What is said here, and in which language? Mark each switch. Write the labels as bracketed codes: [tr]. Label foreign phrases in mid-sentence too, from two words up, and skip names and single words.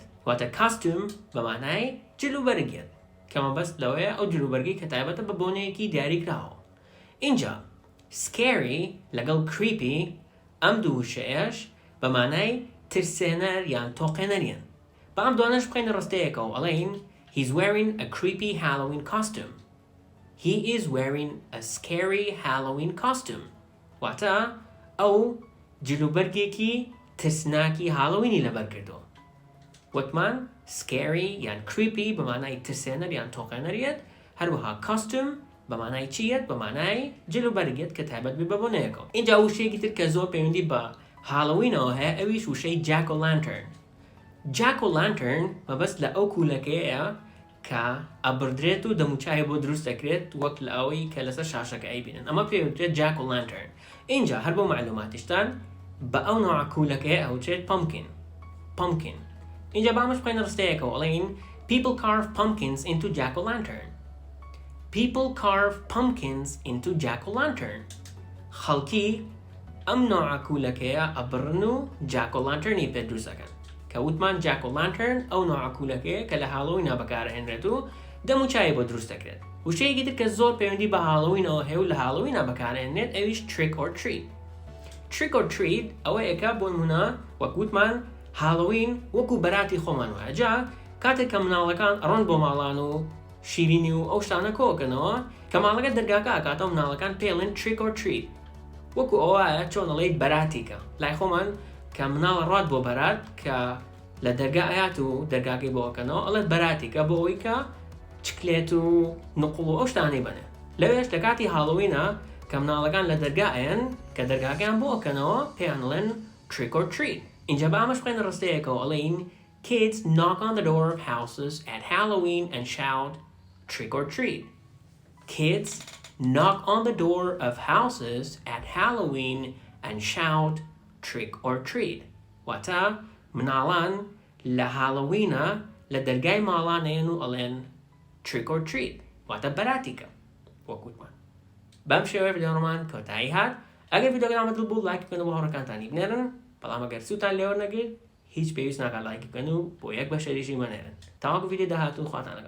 [ckb] واتە کاستوم بە مانای جلوبەرگێت کە مەبەست لەوەیە ئەو جلوبەرگی کە تایبەتە بە بۆنەیەکی دیاری کراوە. اینجا scary لەگەڵ creepy ئەم دوو وشەیەش بە مانای ترسێنەر یان تۆقێنەریان. بە ئەم دوانەش بخەینە ڕستەیەکەوە ئەڵێین [en] He's wearing a creepy Halloween costume. He is wearing a scary Halloween costume. [ckb] واتە ئەو جلوبەرگێکی ترسناکی هاڵۆوینی لەبەر کردووە. وەکمان scary یان creepy بە مانای ترسێنەر یان تۆقێنەریەت، هەروەها costume بە مانای چیەت؟ بە مانای جلوبەرگێت کە تایبەت بێ بە بۆنەیەکەوە. اینجا وشەیەکی تر کە زۆر پەیوەندی بە هاڵۆوینەوە هەیە ئەویش وشەی جاک و لانترن. جاک و لانترن مەبەست لە ئەو کوولەکەیە کە ئەبردرێت و دەموچای بۆ دروست دەکرێت وەک لە ئەوەی کە لەسەر شاشەکە ئەیبینن. ئەمە پێوترێت جاک و لانترن. اینجا هەر بۆ معلوماتیشتان بە ئەو نوع کوولەکەیە ئەوچێت pumpkin. اینجا بامەش بخەینە ڕستەیەکەوە ئەڵێین [en] People carve pumpkins into jack-o'-lantern. People carve pumpkins into jack-o'-lantern. [ckb] خەڵکی ئەم نوع کوولەکەیە ئەبڕن و jack-o'-lantern پێ دروست دەکەن. کە وتمان jack-o'-lantern ئەو نوع کوولەکەیە کە لە هاڵۆوینە بەکارهێنرێت و دەموچای بۆ دروست دەکرێت. وشەیەکی تر کە زۆر پەیوەندی بە هاڵۆوینەوە هەیە و لە هاڵۆوینە بەکارهێنرێت ئەویش [en] trick or treat. Trick or treat [ckb] ئەوە یەکە بۆ نمونە وەک وتمان هاڵۆوین وەکو بەراتی خۆمان وایە. جا کاتێک کە مناڵەکان ئەڕۆن بۆ ماڵان و شیرینی و ئەو شتانە کۆکەنەوە کە ماڵەکە دەرگاکە ئاکاتەوە مناڵەکان پێڵێن [en] trick or treat. [ckb] وەکو ئەوەیە چۆن ئەڵێیت بەراتیکە. لای خۆمان کە مناڵە ڕات بۆ بەرات کە لە دەرگا ئەیات و دەرگاکەی بۆکەنەوە ئەڵێت بەراتیکە بۆ ئەوەی کە چکلێت و نقڵ و ئەو شتانەی بنێ. لەوێش لە کاتی هاڵۆوینە کە مناڵەکان لە دەرگا ئەیەن کە دەرگاکەیان بۆکەنەوە پێیان ئەڵێن [en] trick or treat. [ckb] اینجا با ئەمەش بخەینە ڕستەیەکەوە ئەڵێین [en] Kids knock on the door of houses at Halloween and shout trick or treat. Kids knock on the door of houses at Halloween and shout trick or treat. [ckb] واتە مناڵان لە هاڵۆوینە لە دەرگای ماڵانەیەن و ئەڵێن [en] trick or treat. [ckb] واتە بەراتیکە وەکوتمان. بەم شێوەیە ڤیدیۆمان کۆتایی هات. ئەگەر ڤیدیۆگرامە دڵ بوو لایک بکەن و هاوڕێکانتانی بنێرن. بەڵام ئەگەر سووتان لێوە نەگرت هیچ پێویست ناکات لایک بکەن و بۆ یەک بەشەریشی مەنێرن. تاوەکو ڤیدیۆ داهاتوو خواتان لەگەڵ.